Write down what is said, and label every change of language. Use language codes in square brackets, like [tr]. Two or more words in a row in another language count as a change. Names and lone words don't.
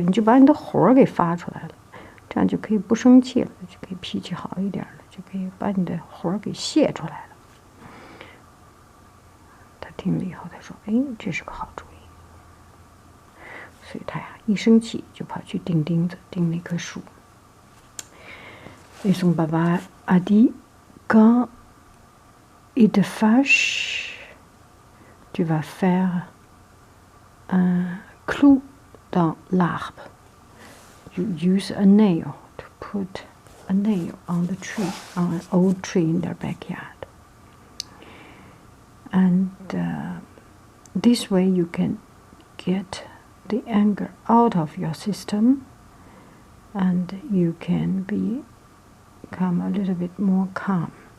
[zh] 你就把你的火给发出来了，这样就可以不生气了，就可以脾气好一点了，就可以把你的火给泄出来了。听了以后，他说：“哎，这是个好主意。” 所以他呀，一生气就跑去钉钉子，钉那棵树。 [fr] Et son papa a dit: quand il te fâche, tu vas faire un clou dans l'arbre. [en] You use a nail to put a nail on the tree, on an old tree in their backyard.And this way you can get the anger out of your system, and you can become a little bit more calm.